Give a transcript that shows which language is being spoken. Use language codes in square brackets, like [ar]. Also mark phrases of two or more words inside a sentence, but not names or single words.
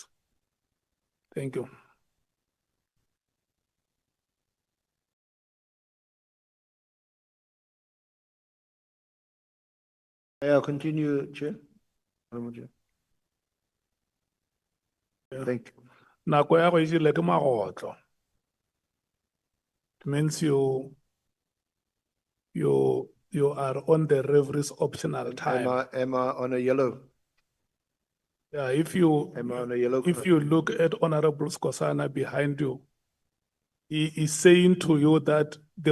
[en] Thank you. I'll continue, Chair. Honorable Chair. Thank you. [nso] Nako ya go jile ke magotlo. [en] It means you are on the referee's optional time. Am I on a yellow? Yeah, if you Am I on a yellow? if you look at Honorable Skosana behind you, he is saying to you that the